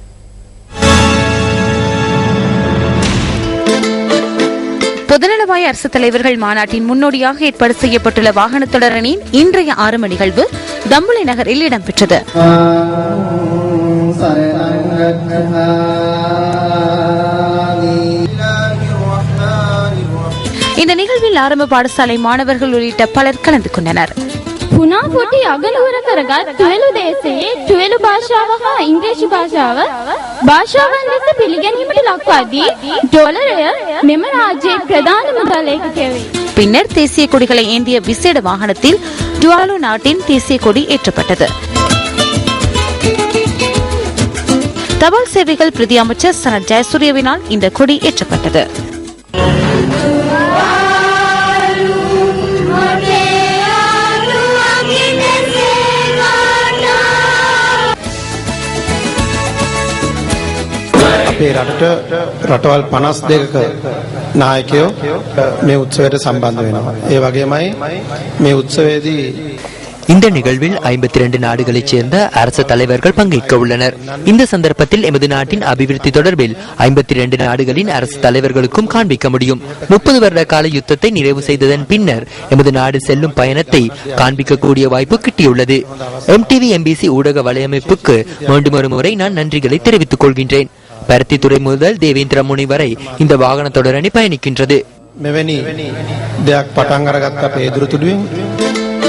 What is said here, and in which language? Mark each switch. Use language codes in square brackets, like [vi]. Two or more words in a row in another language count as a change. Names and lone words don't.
[ta] பொதுநலவாய அரசு தலைவர்கள் மாநாட்டின் முன்னோடியாக ஏற்பாடு செய்யப்பட்டுள்ள வாகன தொடரணியின் இன்றைய ஆரம்ப நிகழ்வு தம்புளை நகரில் இடம்பெற்றது. இந்த நிகழ்வில் ஆரம்ப பாடசாலை மாணவர்கள் உள்ளிட்ட பலர் கலந்து கொண்டனர். [si] පුනාපොටි අගනුවර කරගත් තුවලු දේශයේ තුවලු භාෂාව හා ඉංග්‍රීසි භාෂාව භාෂාවන් ලෙස පිළිගැනීමට ලක්වදී ඩොලරය මෙම රාජ්‍යයේ ප්‍රධාන මුදල් ඒකකය වේ. [ta] பின்னர் தேசிய கொடிகளை ஏந்திய விசேட வாகனத்தில் டுவாலு நாட்டின் தேசிய கொடி ஏற்றப்பட்டது. தபால் சேவைகள் பிரதி அமைச்சர் சனத் ஜெயசூரியவினால் இந்த கொடி ஏற்றப்பட்டது. [si] අපේ රටට රටවල් 52ක නායකයෝ මේ උත්සවයට සම්බන්ධ වෙනවා. ඒ වගේමයි මේ උත්සවයේදී [ta] இந்த நிகழ்வில் 52 நாடுகளைச் சேர்ந்த அரசு தலைவர்கள் பங்கேற்க உள்ளனர். இந்த சந்தர்ப்பத்தில் எமது நாட்டின் அபிவிருத்தி தொடர்பில் 52 நாடுகளின் அரசு தலைவர்களுக்கும் காண்பிக்க முடியும். 30 வருட கால யுத்தத்தை நிறைவு செய்ததன் பின்னர் எமது நாடு செல்லும் பயணத்தை காண்பிக்கக்கூடிய வாய்ப்பு கிட்டியுள்ளது. MTV MBC ஊடக வலையமைப்புக்கு மீண்டும் ஒரு முறை நான் நன்றிகளை தெரிவித்துக் கொள்கின்றேன். பருத்தித்துறை முதல் தேவேந்திர முனை வரை இந்த வாகன தொடரணி பயணிக்கின்றது. [si] මෙවැනි දෙයක් පටන් අරගත්ත අපේ එදුරු තුඩුවෙන්